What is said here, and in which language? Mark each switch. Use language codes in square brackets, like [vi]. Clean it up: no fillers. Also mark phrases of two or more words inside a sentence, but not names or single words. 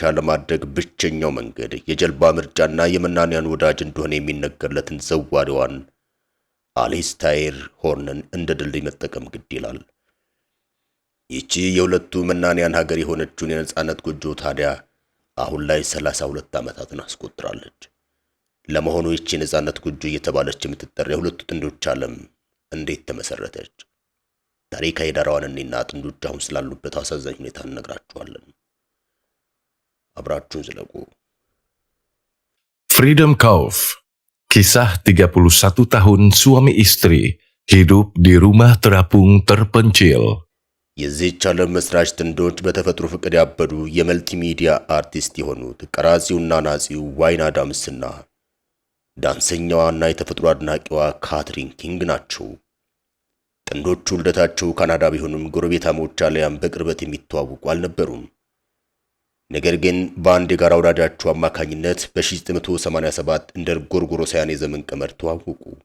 [am] ለማድረግ ብቸኛው መንገድ የጀልባ ምርጫና የመናንያን ወዳጅ እንደሆነ የሚነገርለትን ዘዋሪዋን አሊስታይር ሆርንን እንደ ድልድይ መጠቀም ግድ ይላል። ይቺ የሁለቱ መናንያን ሀገር የሆነችውን የነጻነት ጎጆ ታዲያ አሁን ላይ 32 ዓመታትን አስቆጥራለች። ለመሆኑ ይቺ የነጻነት ጎጆ እየተባለች የምትጠራ የሁለቱ ጥንዶች ዓለም እንዴት ተመሰረተች? ታሪካዊ ዳራዋን እና ጥንዶች አሁን ስላሉበት አሳዛኝ ሁኔታ እንነግራችኋለን። አብራችሁን ዝለቁ። Freedom Cove. [id] Kisah 31 tahun suami istri hidup di rumah terapung terpencil. [am] የዚህች ዓለም መስራች ጥንዶች በተፈጥሮ ፍቅር ያበዱ የመልቲሚዲያ አርቲስት የሆኑት ቀራጺውና ናጺው ዋይን አዳምስና ዳንሰኛዋና የተፈጥሮ አድናቂዋ ካትሪን ኪንግ ናቸው። ጥንዶቹ ልደታቸው ካናዳ ቢሆኑም ጎረቤታሞች አሊያም በቅርበት የሚተዋወቁ አልነበሩም። ነገር ግን በአንድ የጋራ ወዳጃቸው አማካኝነት በ1987 እንደ ጎርጎሮሳውያን የዘመን ቀመር ተዋወቁ።